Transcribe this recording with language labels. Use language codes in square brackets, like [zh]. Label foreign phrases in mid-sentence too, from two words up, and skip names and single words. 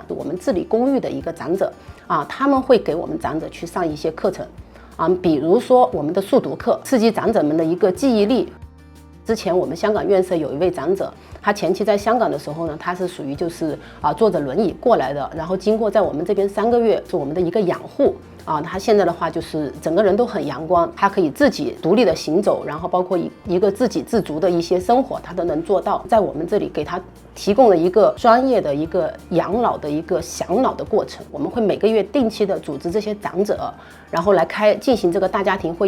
[zh] 我們自理公寓的一個長者他們會給我們長者去上一些課程比如說我們的速讀課，刺激長者們的一個記憶力。之前我們香港院舍有一位長者，他前期在香港的時候呢，他是屬於就是坐着輪椅過來的，然後經過在我們這邊3個月是我們的一個養護啊，他现在的话就是整个人都很阳光，他可以自己独立的行走，然后包括一个自给自足的一些生活，他都能做到。在我们这里给他提供了一个专业的一个养老的一个享老的过程。我们会每个月定期的组织这些长者，然后来进行这个大家庭会议。